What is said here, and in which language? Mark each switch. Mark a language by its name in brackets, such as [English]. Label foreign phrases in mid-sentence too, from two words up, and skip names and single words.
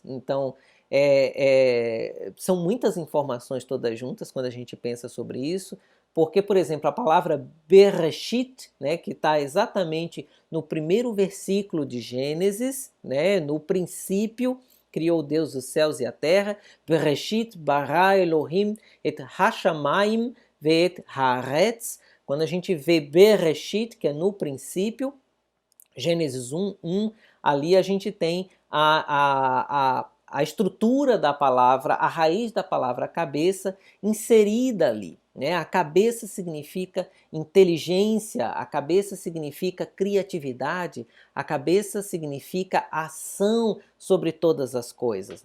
[Portuguese] Então, são muitas informações todas juntas quando a gente pensa sobre isso. Porque, por exemplo, a palavra Bereshit, né, que está exatamente no primeiro versículo de Gênesis, né, no princípio criou Deus os céus e a terra, [Hebrew] בראשית ברא אלוהים את השמים ואת הארץ. [Portuguese] Quando a gente vê Bereshit, que é no princípio, Gênesis 1:1, ali a gente tem a estrutura da palavra, a raiz da palavra cabeça inserida ali. Né? A cabeça significa inteligência, a cabeça significa criatividade, a cabeça significa ação sobre todas as coisas.